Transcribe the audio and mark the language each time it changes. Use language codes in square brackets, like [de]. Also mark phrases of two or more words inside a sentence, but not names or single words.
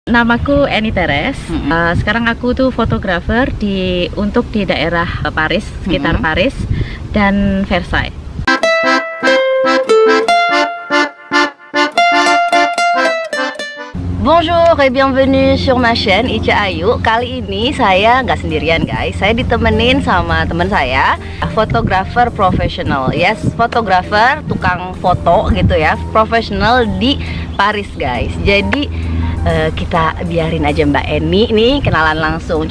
[id] Namaku Eni Teres. Sekarang aku tuh fotografer untuk di daerah Paris, sekitar Paris dan Versailles. [fr] Bonjour et bienvenue sur ma chaîne Ica Ayu. [id] Kali ini saya nggak sendirian guys, saya ditemenin sama teman saya, fotografer profesional. Yes, fotografer, tukang foto gitu ya, profesional di Paris guys. Jadi kita biarin aja Mbak Eni nih kenalan langsung.